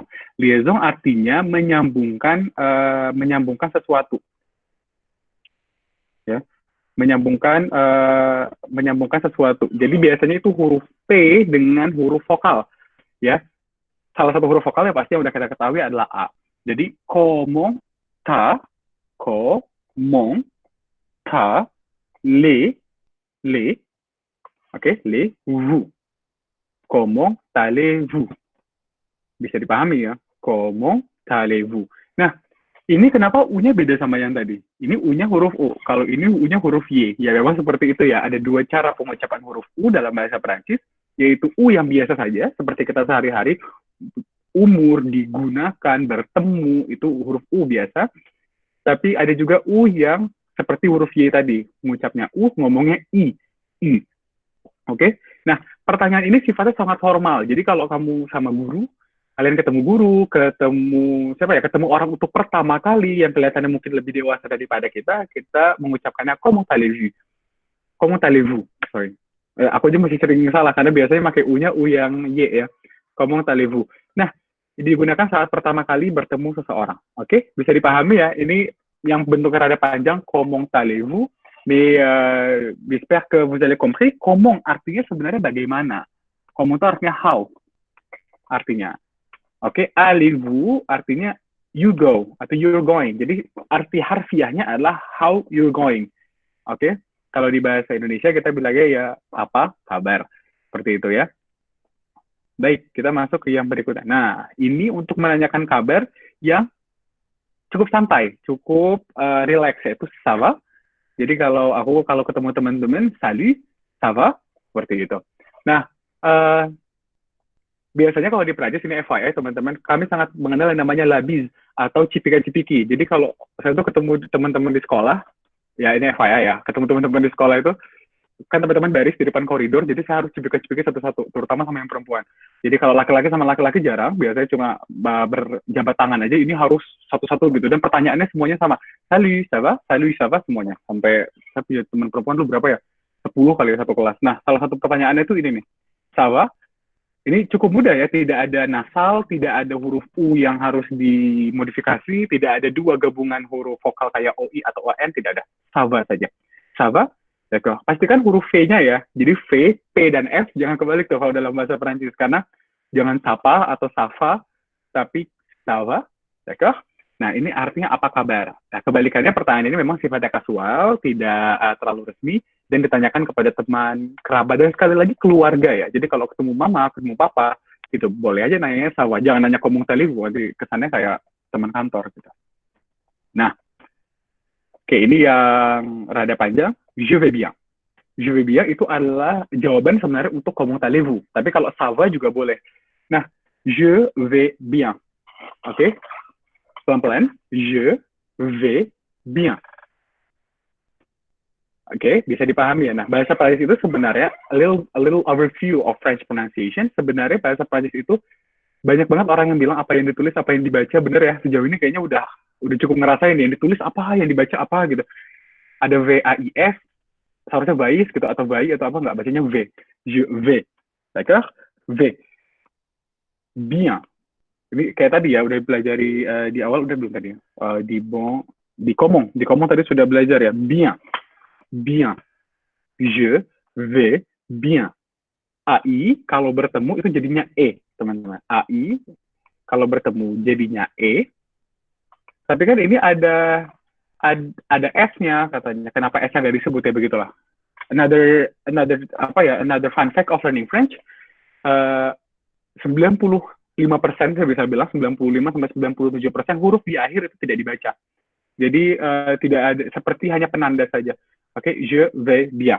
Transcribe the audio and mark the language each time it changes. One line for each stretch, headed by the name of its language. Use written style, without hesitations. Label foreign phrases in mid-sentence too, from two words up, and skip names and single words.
Indonesian: Liaison artinya menyambungkan sesuatu. Ya, menyambungkan sesuatu. Jadi biasanya itu huruf P dengan huruf vokal. Ya, salah satu huruf vokal yang pasti yang udah kita ketahui adalah A.
French: Jadi comment ta, comment ta, les, oke, les, vous. Comment allez-vous?
Indonesian: Bisa dipahami ya?
French: Comment allez-vous?
Indonesian: Nah, ini kenapa U-nya beda sama yang tadi? Ini U-nya huruf U. Kalau ini U-nya huruf Y. Ya memang seperti itu ya. Ada dua cara pengucapan huruf U dalam bahasa Prancis, yaitu U yang biasa saja, seperti kita sehari-hari. umur, digunakan, bertemu, itu huruf U biasa. Tapi ada juga U yang seperti huruf Y tadi. Mengucapnya U, ngomongnya I. I. Oke? Nah, pertanyaan ini sifatnya sangat formal. Jadi kalau kamu sama guru, kalian ketemu guru, ketemu orang untuk pertama kali yang kelihatannya mungkin lebih dewasa daripada kita mengucapkannya
French: comment allez-vous. Comment allez-vous?
Indonesian: Sorry. Aku aja masih sering salah karena biasanya pakai U-nya U yang Y ya.
French: Comment allez-vous.
Indonesian: Nah, digunakan saat pertama kali bertemu seseorang. Oke? Bisa dipahami ya. Ini yang bentuknya rada panjang,
French: comment allez-vous. Mais j'espère que vous avez compris.
Indonesian: Comment artinya sebenarnya bagaimana. Comment itu artinya how. Artinya. Oke, allez-vous artinya
English: you go
Indonesian: atau
English: you're going.
Indonesian: Jadi arti harfiahnya adalah
English: how you're going.
Indonesian: Oke, kalau di bahasa Indonesia kita bilangnya ya apa kabar. Seperti itu ya. Baik, kita masuk ke yang berikutnya. Nah, ini untuk menanyakan kabar yang cukup santai, cukup relax, yaitu
French: ça va.
Indonesian: Jadi kalau ketemu teman-teman,
French: salut, ça va,
Indonesian: seperti itu. Nah, biasanya kalau di Prancis ini FYI teman-teman, kami sangat mengenal yang namanya
French: la bise
Indonesian: atau cipika-cipiki. Jadi kalau saya tuh ketemu teman-teman di sekolah, ya ini FYI ya, ketemu teman-teman di sekolah itu, kan teman-teman baris di depan koridor, jadi saya harus cipika-cipiki satu-satu, terutama sama yang perempuan. Jadi kalau laki-laki sama laki-laki jarang, biasanya cuma berjabat tangan aja, ini harus satu-satu gitu. Dan pertanyaannya semuanya sama,
French: salut, ça va? Salut, ça va?
Indonesian: Semuanya. Sampai saya punya teman perempuan lu berapa ya? 10 kali ya satu kelas. Nah, salah satu pertanyaannya itu ini nih,
French: ça va?
Indonesian: Ini cukup mudah ya, tidak ada nasal, tidak ada huruf U yang harus dimodifikasi, tidak ada dua gabungan huruf vokal kayak OI atau ON, tidak ada.
French: Ça va saja. Ça va? D'accord.
Indonesian: Pastikan huruf V-nya ya. Jadi V, P, dan F jangan kebalik tuh kalau dalam bahasa Perancis. Karena jangan sapa atau safa, tapi
French: ça va.
Indonesian: D'accord? Nah, ini artinya apa kabar? Nah, kebalikannya pertanyaan ini memang sifatnya kasual, tidak terlalu resmi, dan ditanyakan kepada teman, kerabat, dan sekali lagi keluarga ya. Jadi kalau ketemu mama, ketemu papa, gitu, boleh aja nanya
French: ça va.
Indonesian: Jangan nanya
French: comment allez-vous,
Indonesian: nanti kesannya kayak teman kantor gitu. Nah, oke, ini yang rada panjang.
French: Je vais bien. Je vais bien
Indonesian: itu adalah jawaban sebenarnya untuk
French: comment allez-vous.
Indonesian: Tapi kalau
French: ça va
Indonesian: juga boleh. Nah,
French: je vais bien.
Indonesian: Oke? Pelan-pelan.
French: Je vais bien.
Indonesian: Oke, bisa dipahami ya. Nah, bahasa Prancis itu sebenarnya
English: a little overview of French pronunciation.
Indonesian: Sebenarnya bahasa Prancis itu banyak banget orang yang bilang apa yang ditulis, apa yang dibaca bener ya. Sejauh ini kayaknya udah cukup ngerasain yang ditulis apa, yang dibaca apa gitu. Ada V-A-I-S, seharusnya vais gitu, atau vai atau apa, nggak, bacanya V.
French: Je vais. D'accord? V. Bien.
Indonesian: Ini kayak tadi ya, udah pelajari di awal, udah belum tadi? Di comment tadi sudah belajar ya.
French: Bien. Bien. Je vais bien.
Indonesian: AI kalau bertemu itu jadinya E, teman-teman. AI kalau bertemu jadinya E. Tapi kan ini ada S-nya katanya. Kenapa S-nya nggak disebut ya, begitulah.
English: Another fun fact of learning French.
Indonesian: 95% saya bisa bilang 95-97% huruf di akhir itu tidak dibaca. Jadi tidak ada, seperti hanya penanda saja. Oke,
French: je vais bien.